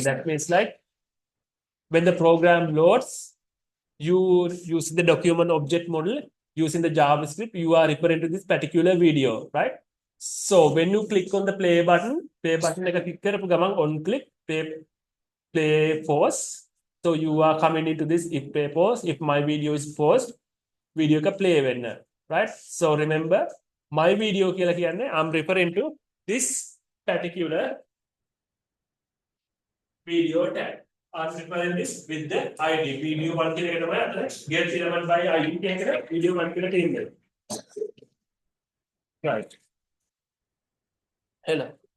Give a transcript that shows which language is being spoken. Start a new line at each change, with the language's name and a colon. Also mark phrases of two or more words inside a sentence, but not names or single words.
English: That means like when the program loads, you use the document object model using the JavaScript, you are referring to this particular video, right? So when you click on the play button like click on click, play pause. So you are coming into this if play pause. If my video is paused, video ka play වෙන්න, right? So remember, my video
Sinhala: කියලා කියන්නේ
English: I'm referring to this particular video tag. I'm referring this with the ID.
Sinhala: Video 1 කියලා එකටම අතන
English: get element by ID
Sinhala: කියන එක video 1 කියලා තියෙනවා.
English: Right. Hello.